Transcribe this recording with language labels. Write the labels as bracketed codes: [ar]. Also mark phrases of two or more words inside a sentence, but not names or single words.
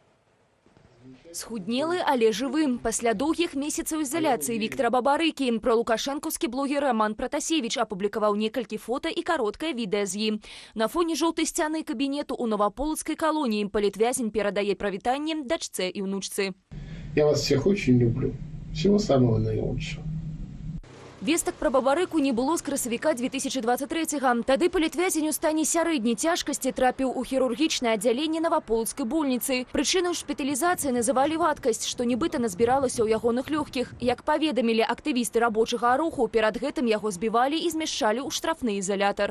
[be] Схуднелы, але жывым. Пасля доўгіх месяцаў ізаляцыі Віктара Бабарыкі пра лукашэнкаўскі блогер Роман Пратасевіч апублікаваў некалькі фота і кароткае відэа з ім. На фоне жоўтай сцяны кабінету ў Новаполацкай калоніі палітвязень перадае прывітанне дачцэ і ўнучцы. [ru] Я вас всех очень люблю. Всего самого наилучшего. [be] Вестак пра Бабарыку не было з красавіка 2023-га. Тады палітвязень у стане сярэдняй цяжкасці трапіў у хірургічнае аддзяленне Новаполацкай больніцы. Прычынай шпіталізацыі называлі вадкасць, што нібыта назбіралася ў ягоных лёгкіх. Як паведамілі актывісты рабочага руху, перад гэтым яго збівалі і змяшчалі ў штрафны ізалятар.